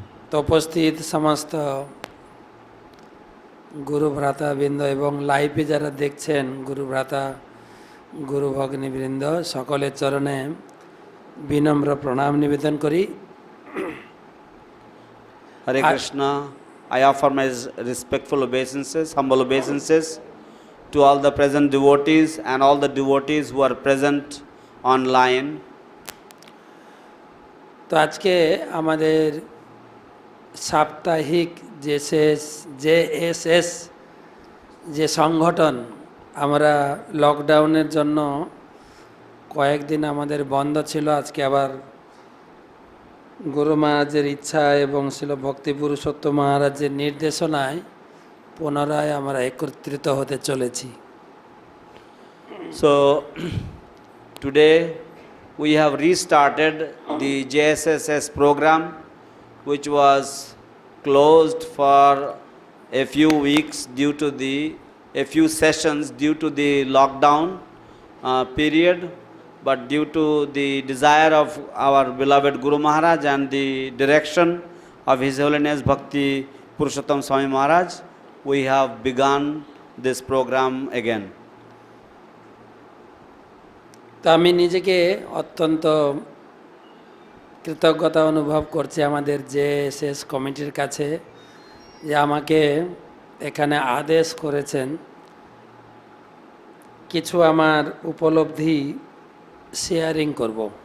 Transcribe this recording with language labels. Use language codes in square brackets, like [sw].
[bn] তো উপস্থিত সমস্ত গুরু ভ্রাতা বৃন্দ এবং লাইভে যারা দেখছেন গুরু ভ্রাতা গুরু ভগ্নী বৃন্দ, সকলের চরণে বিনম্র প্রণাম নিবেদন করি। [en] Hare Krishna. I offer my respectful obeisances, humble obeisances to all the present devotees and all the devotees who are present online. [bn] তো আজকে আমাদের সাপ্তাহিক জেএসএস যে সংগঠন, আমরা লকডাউনের জন্য কয়েকদিন আমাদের বন্ধ ছিল, আজকে আবার গুরু মহারাজের ইচ্ছা এবং ছিল ভক্তি পুরুষোত্তম মহারাজের নির্দেশনায় পুনরায় আমরা একত্রিত হতে চলেছি। [en] So today we have restarted the JSSS program, which was closed for a few weeks due to a few sessions due to the lockdown period, but due to the desire of our beloved Guru Maharaj and the direction of His Holiness Bhakti Purushottam Swami Maharaj, we have begun this program again. [bn] তো আমি নিজেকে অত্যন্ত কৃতজ্ঞতা অনুভব করছি আমাদের JSS কমিটির কাছে যে আমাকে এখানে আদেশ করেছেন কিছু আমার উপলব্ধি শেয়ারিং করব।